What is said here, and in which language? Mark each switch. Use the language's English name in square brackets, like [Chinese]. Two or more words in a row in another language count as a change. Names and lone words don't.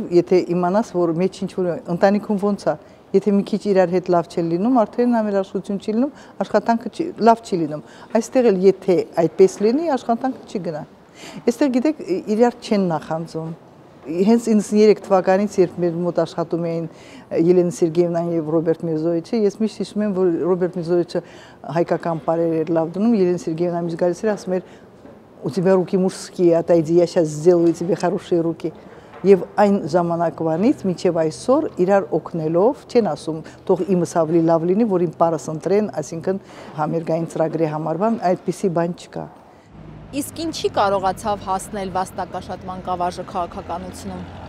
[Armenian] եթե իմանաս որ մեջ ինչ որ ընտանիքում ոնց է, եթե մի քիչ իրար հետ լավ չի լինում, արդեն համերաշխություն չի լինում, աշխատանքը լավ չի լինում։ Այստեղ էլ եթե այդպես լինի, աշխատանքը չի գնա։ Այստեղ գիտեք իրար չեն նախանձում։ Հենց 93 թվականից, երբ մեր մոտ աշխատում էին Ելենա Սերգեևնան եւ Ռոբերտ Միրզովիչը, ես միշտ հիշում եմ, որ Ռոբերտ Միրզովիչը հայկական պարեր էր լավ դնում, Ելենա Սերգеевна միշտ գալիս էր ասում էր [Russian] «У тебя руки мужские, отойди, я сейчас сделаю тебе хорошие руки». [Armenian] Եվ այն ժամանակվանից մինչև այսօր իրար օգնելով, չեն ասում, թող իմս ավելի լավ լինի, որ իմ պարս ընտրեն, այսինքն համերգային ծրագրի համար բան, այդպիսի բան չկա։ Իսկ ինչի կարողացավ հասնել վաստակաշատ մանկավարժը քաղաքականությունում։